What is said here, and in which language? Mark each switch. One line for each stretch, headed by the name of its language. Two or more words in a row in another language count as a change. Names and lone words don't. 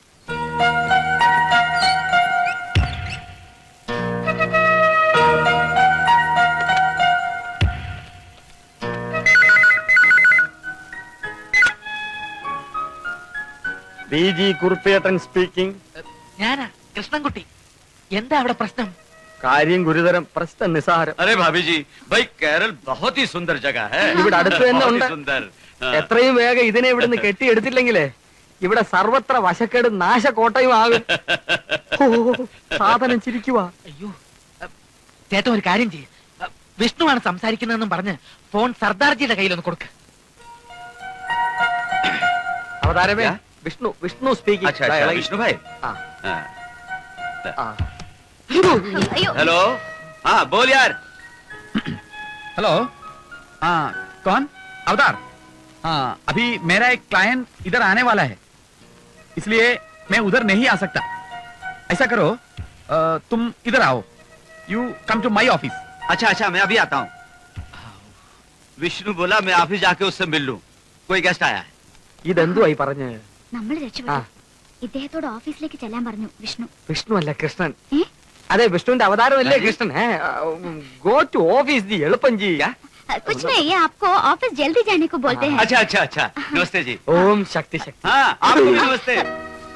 Malayalam: BG കുറുപ്പേട്ടൻ സ്പീക്കിംഗ്. ഞാനാ കൃഷ്ണൻകുട്ടി. എന്താ അവിടെ പ്രശ്നം? കാര്യം ഗുരുതരം, പ്രശ്നം നിസാരം.
Hindi: अरे भाभी जी, भाई केरल बहुत ही सुंदर जगह है।
Malayalam: ഇവിടെ അടുത്ത് തന്നെ
Hindi: बहुत ही
Malayalam: ഉണ്ട്.
Hindi: सुंदर।
Malayalam: എത്രയും വേഗം ഇതിനെ ഇവിടുന്ന് കെട്ടിയെടുത്തില്ലെങ്കിലേ ഇവിടെ സർവത്ര വശക്കേട് നാശക്കോട്ടയും ആകും. ഓ, സാധനം ചിരിക്കുവാ. അയ്യോ, ചേട്ടൻ ഒരു കാര്യം ചെയ്യ്. വിഷ്ണുവാണ് സംസാരിക്കുന്നതെന്നും പറഞ്ഞ് ഫോൺ സർദാർജിയുടെ കയ്യിലൊന്ന് കൊടുക്ക. അവതാരമേ,
Hindi: क्या?
Malayalam: വിഷ്ണു
Hindi: अच्छा
Malayalam: സ്പീക്കിംഗ്.
Hindi: अच्छा, विष्णु भाई। हाँ। हाँ। അയ്യോ, हेलो, हाँ बोल यार। हेलो, हाँ कौन? अवतार। हाँ, अभी मेरा एक क्लाइंट इधर आने वाला है, इसलिए मैं उधर नहीं आ सकता. ऐसा करो, तुम इधर आओ.
English: You come to my office.
Hindi: अच्छा, मैं अभी आता हूँ। विष्णु बोला मैं ऑफिस जाके उससे मिल लूँ, कोई गेस्ट आया है।
Malayalam: ഇതെന്തുവായി പറഞ്ഞ്? നമ്മൾ രക്ഷപ്പെട്ടു. ഇദ്ദേഹത്തോട് ഓഫീസിലേക്ക് ചെല്ലാൻ പറഞ്ഞു വിഷ്ണു. വിഷ്ണു അല്ല, കൃഷ്ണൻ. ഏ? അതെ, വിഷ്ണുവിന്റെ അവതാരമല്ലേ കൃഷ്ണൻ.
English: go to office
Malayalam: ജി, എളുപ്പം ജി.
Hindi: कुछ नहीं, ये आपको ऑफिस जल्दी जाने को बोलते हैं. अच्छा, नमस्ते जी।
Malayalam: ഓം ശക്തി ശക്തി.
Hindi: हाँ, आपको भी नमस्ते।